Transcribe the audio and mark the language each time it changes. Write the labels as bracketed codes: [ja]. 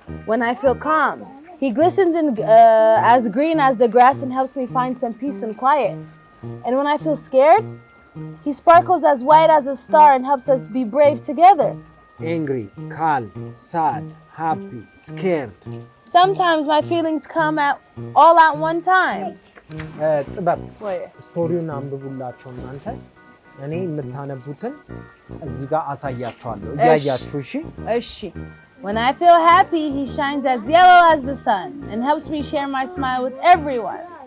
[en] When I feel calm, he glistens as green as the grass and helps me find some peace and quiet. And when I feel scared, he sparkles as white as a star and helps us be brave together. Angry, calm, sad, happy, scared. Sometimes my feelings come all at one time. [am] ጥበብ ስቶሪውን አንብቡላቸው እናንተ። እኔ የምታነቡትን እዚህ ጋር አሳያችኋለሁ እያያችሁ። [en] እሺ When I feel happy, he shines as yellow as the sun and helps me share my smile with everyone.